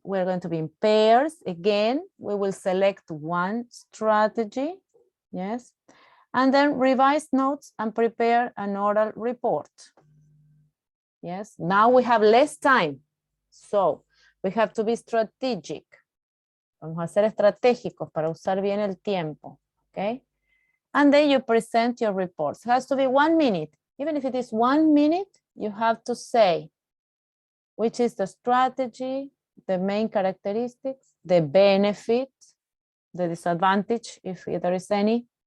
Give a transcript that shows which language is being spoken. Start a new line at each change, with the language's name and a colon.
English: We're going to be in pairs. Again, we will select one strategy. Yes. And then revise notes and prepare an oral report. Yes. Now we have less time. So we have to be strategic.
Spanish: Vamos a ser estratégicos para usar bien el tiempo.
English: Okay. And then you present your reports. It has to be 1 minute. Even if it is 1 minute, you have to say which is the strategy, the main characteristics, the benefit, the disadvantage, if there is any.